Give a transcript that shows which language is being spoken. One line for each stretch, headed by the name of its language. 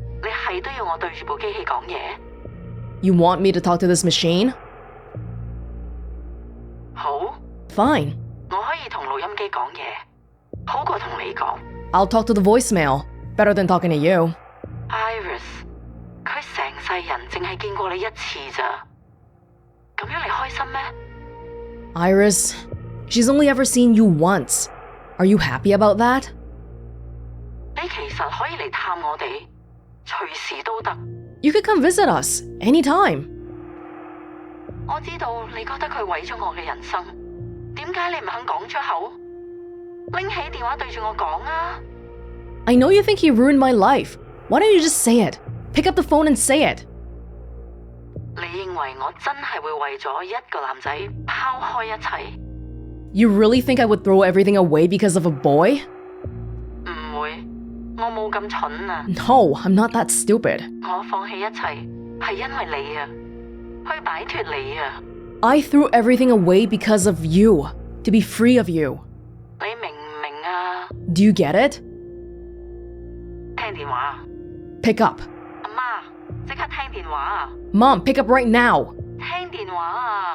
Cantonese: 你係都要我對住部機器講嘢。
English: You want me to talk to this machine?
Cantonese: 好，
English: Fine.
Cantonese: 我可以同錄音機講嘢，好過同你講。
English: I'll talk to the voicemail. Better than talking to you.
Cantonese: Iris，佢成世人淨係見過你一次咋，咁樣你開心咩？
English: Iris, she's only ever seen you once. Are you happy about that?
Cantonese: 你其實可以嚟探我哋，隨時都得。
English: You could come visit us anytime.
Cantonese: 我知道你覺得佢毀咗我嘅人生，點解你唔肯講出口？拎起電話對住我講啊！
English: I know you think he ruined my life. Why don't you just say it? Pick up the phone and say it.
Cantonese: 你認為我真係會為咗一個男仔拋開一切？
English: You really think I would throw everything away because of a boy?
Cantonese: 唔會，我冇咁蠢啊！
English: No, I'm not that stupid.
Cantonese: 我放棄一切係因為你啊，去擺脫你啊！
English: I threw everything away because of you, to be free of you.
Cantonese: 你明唔明啊？
English: Do you get it?
Cantonese: 聽電話，
English: Pick up.
Cantonese: 阿媽，即刻聽電話啊！
English: Mom, pick up right now.
Cantonese: 聽電話啊！